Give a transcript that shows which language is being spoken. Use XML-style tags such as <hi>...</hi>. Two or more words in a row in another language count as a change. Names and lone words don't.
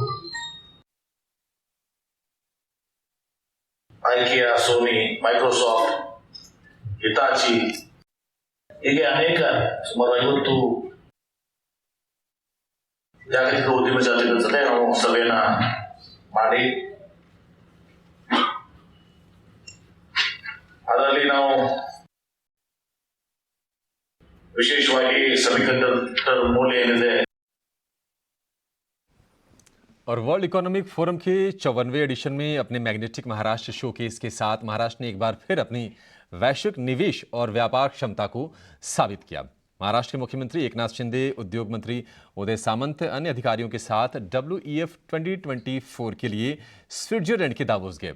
<kn>ಐಕಿಯಾ, ಸೋನಿ, ಮೈಕ್ರೋಸಾಫ್ಟ್, ಹಿತಾಚಿ ಹೀಗೆ ಅನೇಕ ಸುಮಾರು 50 ಜಾಗತಿಕ ಉದ್ಯಮ ಜಾತಿಗಳ ಜೊತೆ ನಾವು ಸಭೆಯನ್ನ ಮಾಡಿ ಅದರಲ್ಲಿ ನಾವು ವಿಶೇಷವಾಗಿ ಸೆಮಿಕಂಡಕ್ಟರ್ ಮೂಲ ಏನಿದೆ।</kn> <hi>और वर्ल्ड इकोनॉमिक फोरम के 54वें एडिशन में अपने मैग्नेटिक महाराष्ट्र शोकेस के साथ महाराष्ट्र ने एक बार फिर अपनी वैश्विक निवेश और व्यापार क्षमता को साबित किया। महाराष्ट्र के मुख्यमंत्री एकनाथ शिंदे, उद्योग मंत्री उदय सामंत अन्य अधिकारियों के साथ WEF 2024 के लिए स्विट्जरलैंड के दावोस गए।</hi>